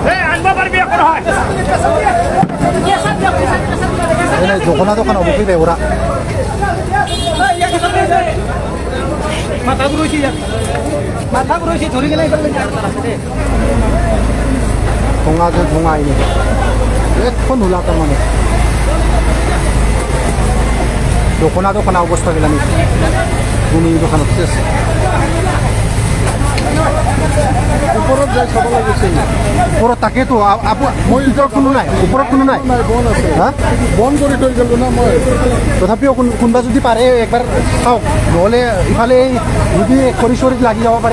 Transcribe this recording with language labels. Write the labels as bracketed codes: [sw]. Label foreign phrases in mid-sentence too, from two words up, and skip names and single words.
[brx] দোকানাव फैबाय अरा धङाजों धङा एख' नुला थारमाने दखाना अबस्था गैला जोंनि दखानाव सेस [as] ওপৰত যাই চাব লাগিছিল ওপৰত তাকেতো মই ভিতৰত কোনো নাই ওপৰত কোনো নাই বন আছে হা বন কৰি থৈ গ'লো না মই তথাপিও কোনোবা যদি পাৰে একবাৰ চাওক নহ'লে ইফালে যদি খৰি চৰিত লাগি যাব পাৰে